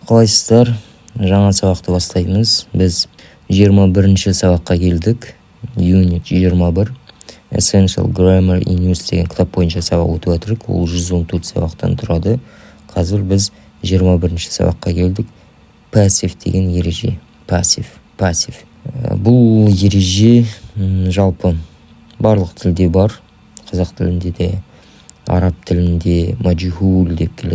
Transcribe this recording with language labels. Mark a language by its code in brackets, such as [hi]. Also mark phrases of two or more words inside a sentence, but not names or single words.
[kk] Қалайсыздар? Жаңа сабақты бастаймыз. Біз 21-ші сабаққа келдік. [en] Unit 21. [kk] Essential Grammar in Use деген кітап бойынша сабақ өтіп жатырмыз. Ол 114 сабақтан тұрады. Қазір біз 21-ші сабаққа келдік. Passive деген ереже. Passive. Бұл ереже жалпы барлық тілде бар. Қазақ тілінде де, араб тілінде маджхул деп келеді.